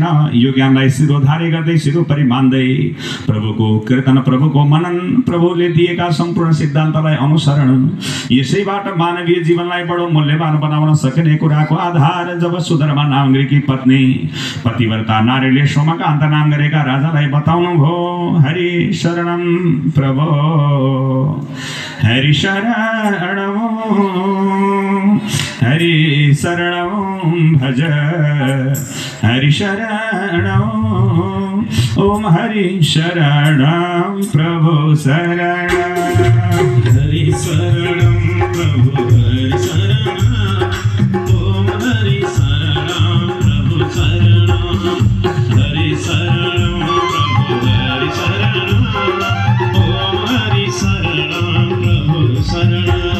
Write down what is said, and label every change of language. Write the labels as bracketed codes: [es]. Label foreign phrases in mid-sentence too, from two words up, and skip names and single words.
[ne] यो ज्ञानलाई शिरोधारी गर्दै शिरोपरि मान्दै प्रभुको कीर्तन, प्रभुको मनन, प्रभुले दिएका सम्पूर्ण सिद्धान्तलाई अनुसरण, यसैबाट मानवीय जीवनलाई बडो मूल्यवान बनाउन सकिने कुराको आधार जब सुदर्मा नाम गरेकी पत्नी पतिव्रता नारीले सोमकान्त नाम गरेका राजालाई बताउनु भयो, [sa] हरि शरणम प्रभो, हरि शरणम, हरि शरणम भज, हरि शरणम, ओम हरि शरणम प्रभु शरण, हरि शरणम प्रभु हरि शरणम, ओम हरि शरणम प्रभु शरणम, हरि शरणम प्रभु हरि शरणम, ओम हरि शरणम प्रभु शरणम।